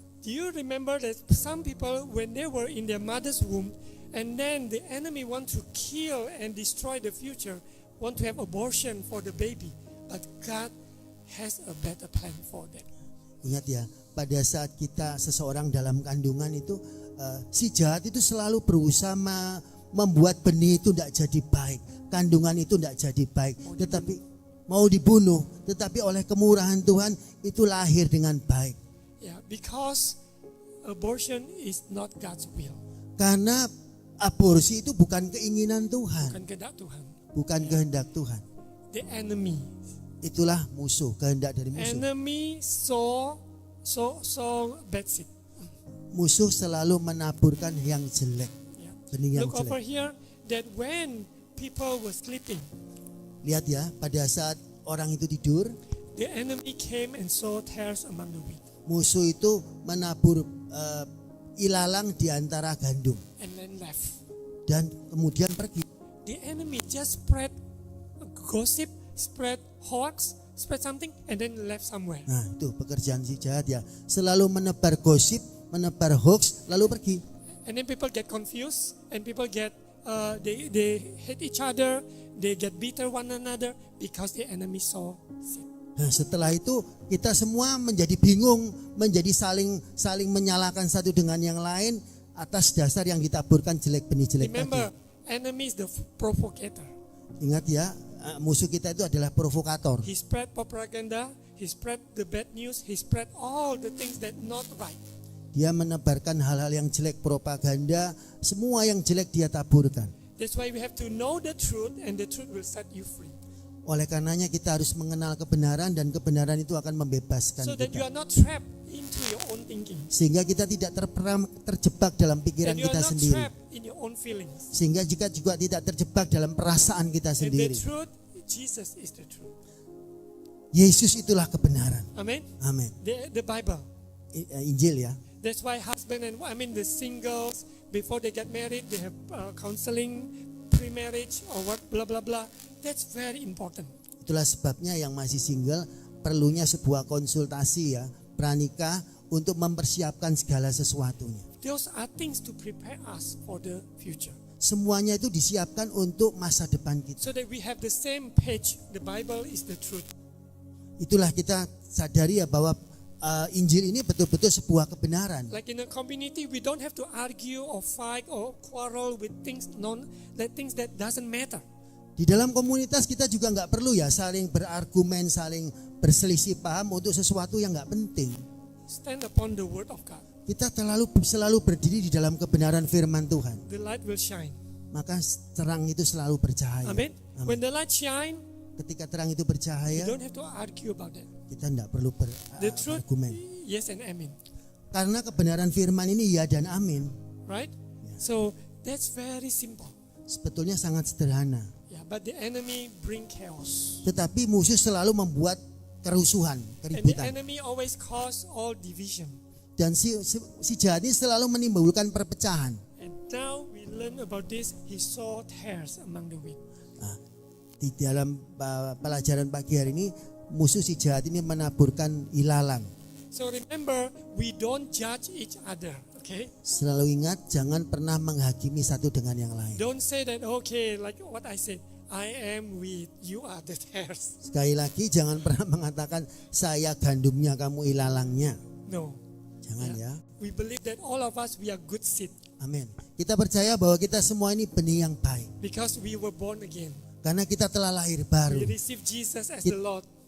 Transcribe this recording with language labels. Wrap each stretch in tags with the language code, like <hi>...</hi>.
<en>Do you remember that some people, when they were in their mother's womb, and then the enemy want to kill and destroy the future, want to have abortion for the baby, but God has a better plan for them.</en> <id>Ingat ya, pada saat kita seseorang dalam kandungan itu, si jahat itu selalu berusaha membuat benih itu tidak jadi baik. kandungan itu tidak jadi baik, tetapi mau dibunuh, tetapi oleh kemurahan Tuhan itu lahir dengan baik.</id> <en>Yeah, because abortion is not God's will.</en> <id>Karena aborsi itu bukan keinginan Tuhan, Bukan kehendak Tuhan. bukan kehendak Tuhan.</id> <en>The enemy.</en> <id>Itulah musuh, kehendak dari musuh.</id> <en>Enemy saw bad seed.</en> <id>Musuh selalu menaburkan yang jelek,</id> <en>Yeah.</en> <id>benih yang</id> <en>Look over</en> <id>jelek.</id> <en>here that when people were sleeping,</en> <id>Lihat ya, pada saat orang itu tidur,</id> <en>the enemy came and saw tares among the wheat,</en> <id>musuh itu menabur ilalang di antara gandum</id> <en>and then left.</en> <id>dan kemudian pergi.</id> <en>The enemy just spread gossip, spread hoax, spread something, and then left somewhere.</en> <id>Nah, itu pekerjaan si jahat ya. Selalu menebar gosip, menebar hoax, lalu pergi.</id> <en>And then people get confused, and people get they hate each other, they get bitter one another because the enemy saw sin.</en> <id>Nah, setelah itu kita semua menjadi bingung, menjadi saling menyalahkan satu dengan yang lain atas dasar yang ditaburkan jelek benih jelek</id> <en>Remember,</en> <id>tadi.</id> <en>enemy is the provocator.</en> <id>Ingat ya, musuh kita itu adalah provokator.</id> <en>He spread propaganda, he spread the bad news, he spread all the things that not right.</en> <id>Dia menebarkan hal-hal yang jelek, propaganda, semua yang jelek dia taburkan.</id> <en>That's why we have to know the truth, and the truth will set you free.</en> <id>Oleh karenanya kita harus mengenal kebenaran dan kebenaran itu akan membebaskan</id> <en>So that you are</en> <id>kita.</id> <en>not trapped into your own thinking.</en> <id>Sehingga kita tidak terjebak dalam pikiran</id> <en>And you are</en> <id>kita</id> <en>not</en> <id>sendiri.</id> <en>trapped in your own feelings.</en> <id>Sehingga juga tidak terjebak dalam perasaan kita</id> <en>And the</en> <id>sendiri.</id> <en>truth, Jesus is the truth.</en> <id>Yesus itulah kebenaran.</id> <en>Amen.</en> <id>Amin.</id> <en>The Bible.</en> <id>Injil ya.</id> <en>That's why husband and the singles, before they get married, they have counseling, pre-marriage or what, blah blah blah. That's very important.</en> <id>Itulah sebabnya yang masih single perlunya sebuah konsultasi ya, pranikah untuk mempersiapkan segala sesuatunya.</id> <en>Those are things to prepare us for the future.</en> <id>Semuanya itu disiapkan untuk masa depan kita.</id> <en>So that we have the same page. The Bible is the truth.</en> <id>Itulah kita sadari ya bahwa Injil ini betul-betul sebuah kebenaran.</id> <en>Like in a community, we don't have to argue or fight or quarrel with things that doesn't matter.</en> <id>Di dalam komunitas kita juga nggak perlu ya saling berargumen, saling berselisih paham untuk sesuatu yang nggak penting.</id> <en>Stand upon the word of God.</en> <id>Kita selalu berdiri di dalam kebenaran firman Tuhan.</id> <en>The light will shine.</en> <id>Maka terang itu selalu bercahaya.</id> <en>Amen.</en> <id>Amin.</id> <en>When the light shine,</en> <id>Ketika terang itu</id> <en>you</en> <id>bercahaya,</id> <en>don't have to argue about that.</en> <id>kita tidak perlu</id> <en>The truth,</en> <id>berargumen.</id> <en>yes and amen.</en> <id>Karena kebenaran firman ini ya dan amin.</id> <en>Right? So that's very simple.</en> <id>Sebetulnya sangat sederhana.</id> <en>Yeah, but the enemy bring chaos.</en> <id>Tetapi musuh selalu membuat kerusuhan,</id> <en>And the</en> <id>keributan.</id> <en>enemy always cause all division.</en> <id>Dan si jahat ini selalu menimbulkan perpecahan.</id> <en>And now we learn about this. He saw tares among the wheat.</en> <id>Nah, di dalam pelajaran pagi hari ini, musuh si jahat ini menaburkan ilalang.</id> <en>So remember, we don't judge each other. Okay?</en> <id>Selalu ingat, jangan pernah menghakimi satu dengan yang lain.</id> <en>Don't say that, okay, like what I said, I am wheat, you are the tares.</en> <id>Sekali lagi, jangan pernah mengatakan saya gandumnya, kamu ilalangnya.</id> <en>No.</en> <id>Jangan ya.</id> <en>We believe that all of us, we are good seed</en> <id>Amin. Kita percaya bahwa kita semua ini benih yang baik.</id> <en>because we were born again.</en> <id>Karena kita telah lahir baru.</id> <en>We receive Jesus as the Lord.</en>